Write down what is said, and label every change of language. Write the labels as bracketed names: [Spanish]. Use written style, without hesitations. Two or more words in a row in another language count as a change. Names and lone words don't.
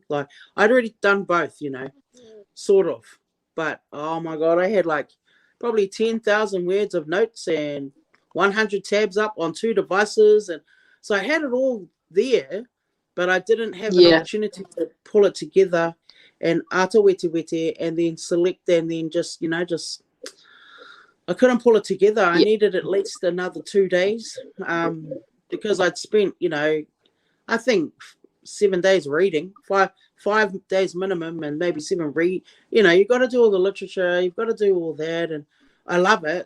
[English] Like, I'd already done both, you know, sort of. But oh my God, I had like probably 10,000 words of notes and 100 tabs up on 2 devices. And so I had it all there, but I didn't have an opportunity to pull it together and [Māori] ata wete wete [English] and then select and then just, you know, just, I couldn't pull it together. I needed at least another 2 days because I'd spent, you know, I think 7 days reading, five days minimum, and maybe 7 read. You know, you've got to do all the literature, you've got to do all that, and I love it.